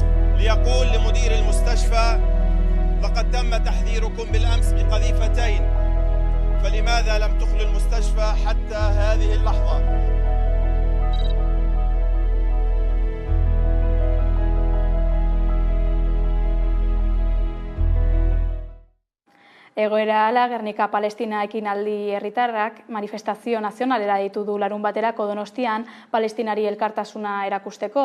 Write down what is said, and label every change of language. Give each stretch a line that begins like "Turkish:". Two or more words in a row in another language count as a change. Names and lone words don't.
Arabic: ليقول لمدير المستشفى لقد تم تحذيركم بالأمس بقذيفتين فلماذا لم تخلوا المستشفى حتى هذه اللحظة؟
Basque: Egoera ala, Gernika Palestina ekinaldi herritarrak manifestazio nazionalera ditu du larun baterako Donostian Palestinari elkartasuna erakusteko.